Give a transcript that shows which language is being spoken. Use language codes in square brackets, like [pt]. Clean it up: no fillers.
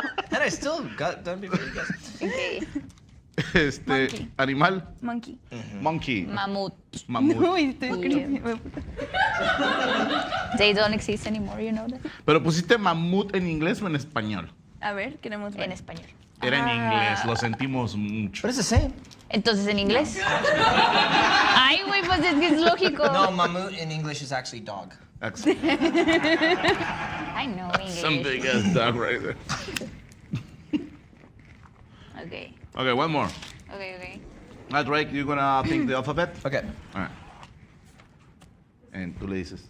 [en] And I still got done before you guys. Ok. Monkey. Animal. Monkey. Monkey. [es] Mamut. Mamut. No, y estoy escribiendo. [en] They don't exist anymore, you know that? [es] Pero pusiste mamut en inglés o en español. A ver, queremos ver. En español. Era en inglés, lo sentimos mucho. [en] But it's the same. [es] Entonces, ¿en inglés? Ay, güey, pues es que es lógico. [en] No, mammoth in English is actually dog. Excellent. I know Some English. big ass dog right there. Okay. Okay, one more. Okay, okay. Now, Drake, you're gonna think the alphabet? Okay. All right. And [es] tú le dices.